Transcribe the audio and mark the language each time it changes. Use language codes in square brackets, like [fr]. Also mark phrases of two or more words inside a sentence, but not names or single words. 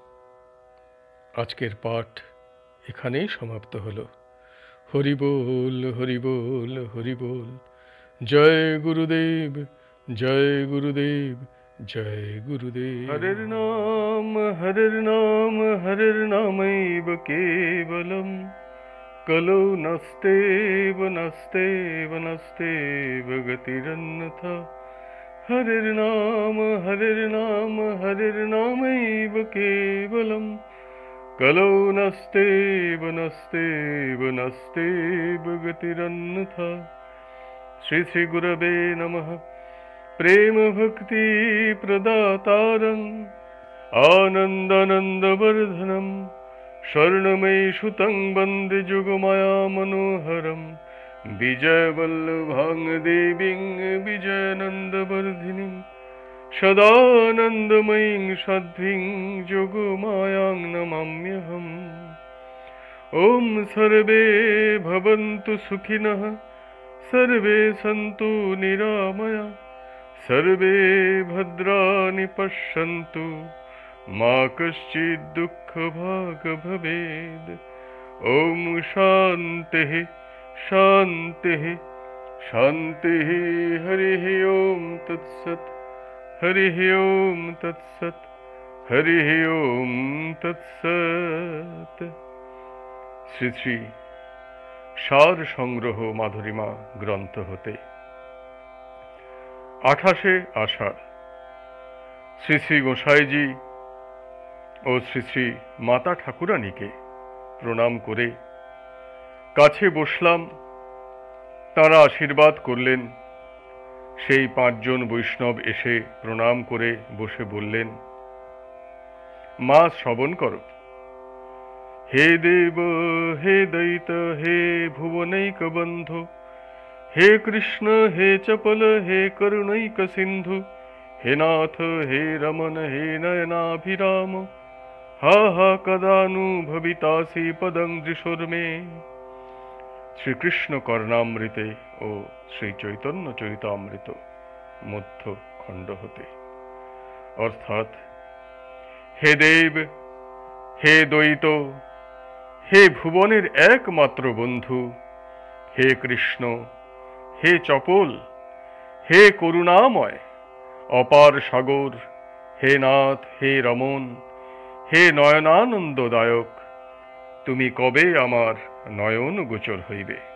[bn] আজকের পাঠ এখানেই সমাপ্ত হলো। হরি বল, হরি বল, হরি বল। জয় গুরুদেব, জয় গুরুদেব, জয় গুরুদেব। [sa] হরের নাম, হরের নাম, হরের নামৈব কেবলম। কলৌ নাস্তেব, নাস্তেব, নাস্তেব গতিরন্যথা। হরের নাম, হরের নাম, হরের নামৈব কেবলম। কলৌ নাস্তেব, নাস্তেব, নাস্তেব গতিরন্যথা। শ্রী শ্রী গুরবে নমঃ। প্রেম ভক্তি প্রদাতারং আনন্দানন্দবর্ধনম স্বর্ণময়ী সুতং বন্দে যুগমায়া মনোহরম। বিজয়বল্লভাং দেবীং বিজয়ানন্দবর্ধিনীং সদানন্দময়ীং সাধ্বীং যোগমায়াং নমাম্যহম। ওম সর্বে ভবন্তু সুখিনঃ, सर्वे सन्तु निरामया, सर्वे भद्राणि पश्यन्तु मा कश्चित् दुःखभाग् भवेद्। ॐ शान्तिः शान्तिः शान्तिः। हरिः ॐ तत्सत्। हरिः ॐ तत्सत्। हरिः ॐ तत्सत्। [bn] শ্রী শ্রী সার সংগ্রহ মাধুরীমা গ্রন্থ হতে 28শে আষাঢ় শ্রী শ্রী গোসাইজি ও শ্রী শ্রী মাতা ঠাকুরানীকে প্রণাম করে কাছে বসলাম। তাঁরা আশীর্বাদ করলেন। সেই 5 জন বৈষ্ণব এসে প্রণাম করে বসে বললেন, মা শ্রবণ করো। [sa] হে দেব, হে দৈত, হে ভুবনৈক বন্ধু, হে কৃষ্ণ, হে চপল, হে করুণৈক সিন্ধু, হে নাথ, হে রমণ, হে নয়নাভিরাম, হা হা কদানু ভবিতাসি পদং দৃশুর্মে। [bn] শ্রীকৃষ্ণ কর্ণামৃতে ও শ্রী চৈতন্য চরিতামৃত মধ্য খণ্ড হতে, অর্থাৎ হে দেব, হে দ্বৈত, হে ভুবনের একমাত্র বন্ধু, হে কৃষ্ণ, হে চপল, হে করুণাময় অপার সাগর, হে নাথ, হে রমণ, হে নয়নানন্দদায়ক, তুমি কবে আমার নয়ন গোচর হইবে।